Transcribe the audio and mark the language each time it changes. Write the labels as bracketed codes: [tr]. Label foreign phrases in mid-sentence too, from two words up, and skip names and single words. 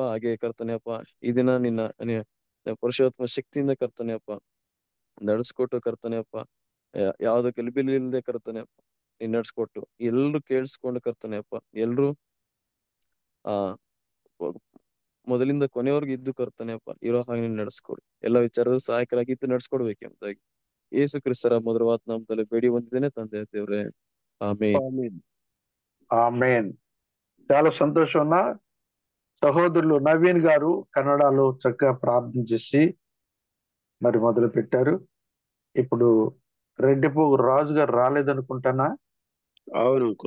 [kn] ಹಾಗೆ ಕರ್ತನೆ ಅಪ್ಪ ಈ ದಿನ ನಿನ್ನ ಪುರುಷೋತ್ತಮ ಶಕ್ತಿಯಿಂದ ಕರ್ತನೆ ಅಪ್ಪ ನಡೆಸ್ಕೊಟ್ಟು ಕರ್ತನೆ ಅಪ್ಪ ಯಾವ್ದು ಗೆಲ್ಬಿಲ್ ಇಲ್ಲದೆ ಕರ್ತನೆ ಅಪ್ಪ ನೀನ್ ನಡ್ಸ್ಕೊಟ್ಟು ಎಲ್ರು ಕೇಳಿಸ್ಕೊಂಡು ಕರ್ತನೆ ಅಪ್ಪ ಎಲ್ರು ಮೊದಲಿಂದ ಕೊನೆಯವ್ರಿಗೆ ಇದ್ದು ಕರ್ತನೆ ಅಪ್ಪ ಇರೋ ಹಾಗೆ ನೀನ್ ನಡೆಸ್ಕೊಡು. ಎಲ್ಲ ವಿಚಾರದ ಸಹಾಯಕರಾಗಿ ಇದ್ದು ನಡ್ಸ್ಕೊಡ್ಬೇಕೆಂಬುದಾಗಿ ಯೇಸು ಕ್ರಿಸ್ತರ ಮಧುರವಾದ ನಾಮದಲ್ಲಿ ಬೇಡಿ ಹೊಂದಿದ್ದೇನೆ ತಂದೆ ದೇವ್ರೆ, ಆಮೇನ್. [te] ఆమేన్. చాలా సంతోషం అన్న. సహోదరులు నవీన్ గారు కన్నడలో చక్కగా ప్రార్థన చేసి మరి మొదలు పెట్టారు. ఇప్పుడు రెడ్డిపు రాజు గారు రాలేదనుకుంటానా, అవును అంకుల్.